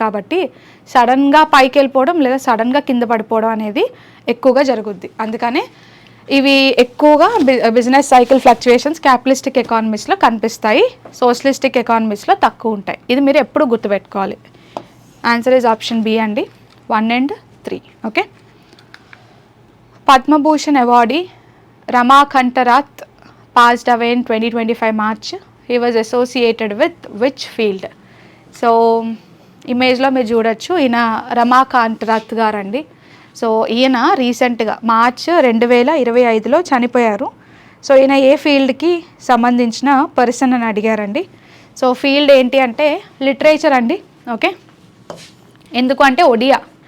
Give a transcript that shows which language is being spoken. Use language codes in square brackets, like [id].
[te] కాబట్టి సడన్గా పైకి వెళ్ళిపోవడం లేదా సడన్గా కింద పడిపోవడం అనేది ఎక్కువగా జరుగుద్ది. అందుకనే ఇవి ఎక్కువగా బిజినెస్ సైకిల్ ఫ్లక్చుయేషన్స్ క్యాపిటలిస్టిక్ ఎకానమీస్లో కనిపిస్తాయి, సోషలిస్టిక్ ఎకానమీస్లో తక్కువ ఉంటాయి. ఇది మీరు ఎప్పుడు గుర్తుపెట్టుకోవాలి. [en] answer is option B [te] అండి, 1 and 3. Okay. [en] Padma Bhushan awardee రమాకంఠరాత్ passed away in 2025 March. He was associated with which field? [te] So ఇమేజ్లో మీరు చూడొచ్చు, ఈయన రమాకాంతరాత్ గారు అండి. సో ఈయన రీసెంట్గా మార్చ్ 2025లో చనిపోయారు. సో ఈయన ఏ ఫీల్డ్కి సంబంధించిన పర్సన్ అని అడిగారండి. సో ఫీల్డ్ ఏంటి అంటే లిటరేచర్ అండి. ఓకే, ఎందుకు అంటే ఒడియా.